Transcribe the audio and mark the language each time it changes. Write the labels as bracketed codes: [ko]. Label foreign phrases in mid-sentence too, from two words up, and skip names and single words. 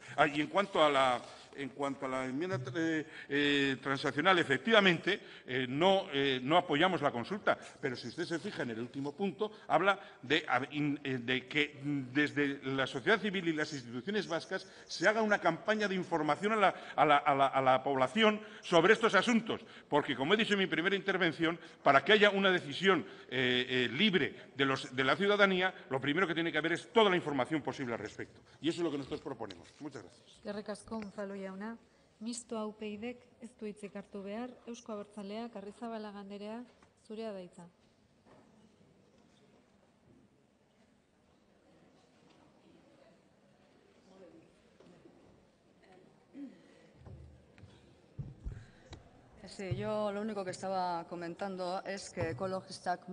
[es] Y en cuanto a la enmienda transaccional, efectivamente, no apoyamos la consulta, pero si usted se fija en el último punto, habla de que desde la sociedad civil y las instituciones vascas se haga una campaña de información a la población sobre estos asuntos, porque, como he dicho en mi primera intervención, para que haya una decisión libre de la ciudadanía, lo primero que tiene que haber es toda la información posible al respecto. Y eso es lo que nosotros proponemos. Muchas gracias. [eu] Eskerrik asko, Unzalu jauna. Mistoa UPYDek ez du hitzik hartu behar. Euzko Abertzaleak, Arrizabalaga andrea, zurea da hitza. [es] Sí, yo lo único que estaba comentando es que Ekologistak